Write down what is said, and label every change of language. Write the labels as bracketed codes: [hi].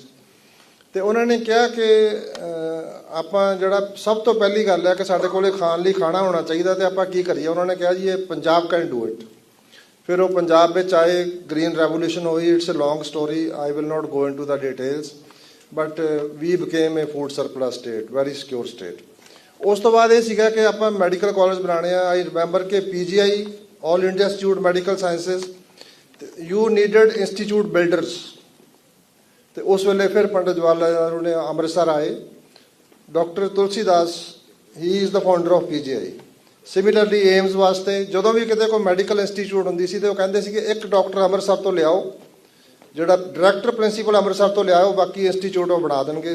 [pa] ਅਤੇ ਉਹਨਾਂ ਨੇ ਕਿਹਾ ਕਿ ਆਪਾਂ ਜਿਹੜਾ ਸਭ ਤੋਂ ਪਹਿਲੀ ਗੱਲ ਹੈ ਕਿ ਸਾਡੇ ਕੋਲ ਖਾਣ ਲਈ ਖਾਣਾ ਹੋਣਾ ਚਾਹੀਦਾ ਅਤੇ ਆਪਾਂ ਕੀ ਕਰੀਏ। ਉਹਨਾਂ ਨੇ ਕਿਹਾ ਜੀ ਇਹ ਪੰਜਾਬ [en] Can do it. [pa] ਫਿਰ ਉਹ ਪੰਜਾਬ ਵਿੱਚ ਆਏ, ਗ੍ਰੀਨ ਰੈਵੋਲੂਸ਼ਨ ਹੋਈ। [en] It's a long story, I will not go into the details, but we became a food surplus state, very secure state. [pa] ਉਸ ਤੋਂ ਬਾਅਦ ਇਹ ਸੀਗਾ ਕਿ ਆਪਾਂ ਮੈਡੀਕਲ ਕਾਲਜ ਬਣਾਉਣੇ ਆ। [en] I remember ਕਿ PGI All India Institute Medical Sciences, you needed institute builders। [pa] ਤੇ ਉਸ ਵੇਲੇ ਫਿਰ ਪੰਡਿਤ ਜਵਾਹਰ ਲਾਲ ਨਹਿਰੂ ਨੇ ਅੰਮ੍ਰਿਤਸਰ ਆਏ। Doctor Tulsidas [en] He is the founder of PGI। [pa] Similarly AIIMS ਵਾਸਤੇ ਜਦੋਂ ਵੀ ਕਿਤੇ ਕੋਈ ਮੈਡੀਕਲ ਇੰਸਟੀਚਿਊਟ ਹੁੰਦੀ ਸੀ ਤੇ ਉਹ ਕਹਿੰਦੇ ਸੀ ਕਿ ਇੱਕ ਡਾਕਟਰ ਅੰਮ੍ਰਿਤਸਰ ਤੋਂ ਲਿਆਓ, ਜਿਹੜਾ ਡਾਇਰੈਕਟਰ ਪ੍ਰਿੰਸੀਪਲ ਅੰਮ੍ਰਿਤਸਰ ਤੋਂ ਲਿਆਓ, ਬਾਕੀ ਇੰਸਟੀਚਿਊਟ ਉਹ ਬਣਾ ਦੇਣਗੇ।